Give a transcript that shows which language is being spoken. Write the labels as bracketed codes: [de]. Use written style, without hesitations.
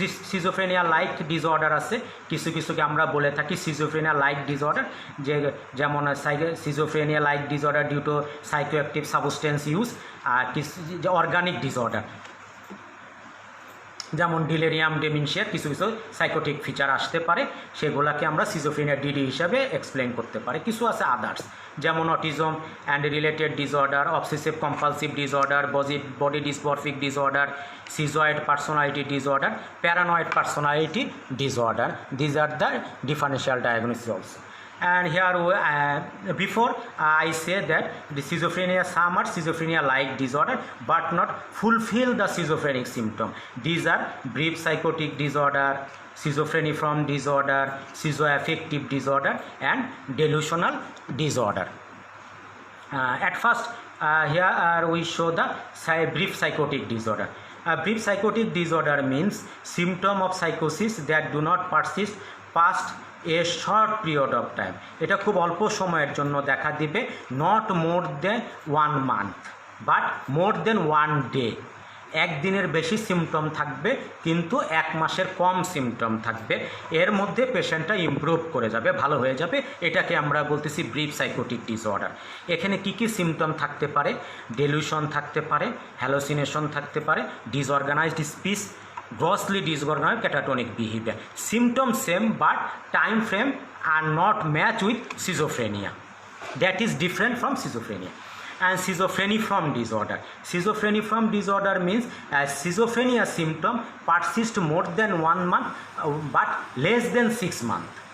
[bn] Schizophrenia like disorder আছে, কিছু কিছুকে আমরা বলে থাকি সিজোফ্রেনিয়া লাইক ডিসঅর্ডার, যেমন schizophrenia like disorder due to psychoactive substance use, আর যে অর্গানিক ডিসঅর্ডার যেমন ডিলেরিয়াম, ডেমেনশিয়া, কিছু কিছু সাইকোটিক ফিচার আসতে পারে, সেগুলোকে আমরা সিজোফ্রেনিয়া ডিডি হিসাবে এক্সপ্লেন করতে পারি। কিছু আছে আদার্স, যেমন autism and related disorder, obsessive compulsive disorder, body dysmorphic disorder, সিজয়েড personality disorder, paranoid personality disorder. [en] These are the differential diagnosis also. And here before I say that the schizophrenia, some are schizophrenia like disorder but not fulfill the schizophrenic symptom. These are brief psychotic disorder, schizophreniform disorder, schizoaffective disorder and delusional disorder. At first here we show the brief psychotic disorder. Brief psychotic disorder means symptom of psychosis that do not persist past a short period of time. [bn] এটা খুব অল্প সময়ের জন্য দেখা দিবে, [en] not more than 1 month but more than 1 day. [bn] একদিনের বেশি symptom থাকবে কিন্তু 1 মাসের কম সিমটম থাকবে, এর মধ্যে পেশেন্টটা ইমপ্রুভ করে যাবে, ভালো হয়ে যাবে। এটাকে আমরা বলতেছি ব্রিফ সাইকোটিক ডিসঅর্ডার। এখানে কি কি সিমটম থাকতে পারে? ডেলুশন থাকতে পারে, হ্যালোসিনেশন থাকতে পারে, disorganised speech, [en] grossly disorganized catatonic behavior. Symptoms same but time frame are not matched with schizophrenia. That is different from schizophrenia. And schizophreniform disorder. Schizophreniform disorder means schizophrenia symptom persist more than 1 month but less than 6 months.